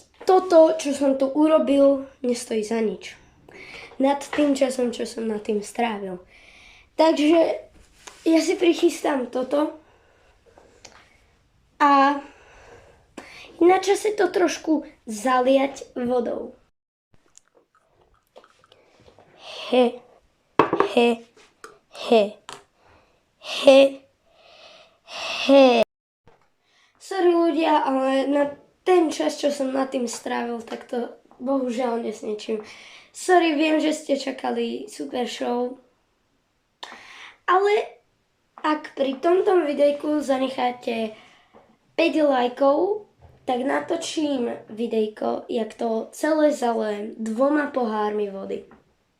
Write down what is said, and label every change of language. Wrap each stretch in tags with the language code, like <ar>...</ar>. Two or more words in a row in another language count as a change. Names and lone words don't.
<sk>Toto, čo som tu urobil, nestojí za nič. Nad tým časom, čo som nad tým strávil. Takže ja si prichystám toto a na čase to trošku zaliať vodou. He, he, he, he, he. Sorry ľudia, ale na ten čas, čo som nad tým strávil, tak to bohužiaľ nesniečím. Sorry, viem, že ste čakali super show. Ale ak pri tomto videjku zanecháte 5 lajkov, tak natočím videjko, jak to celé zalejem 2 pohármi vody.</sk>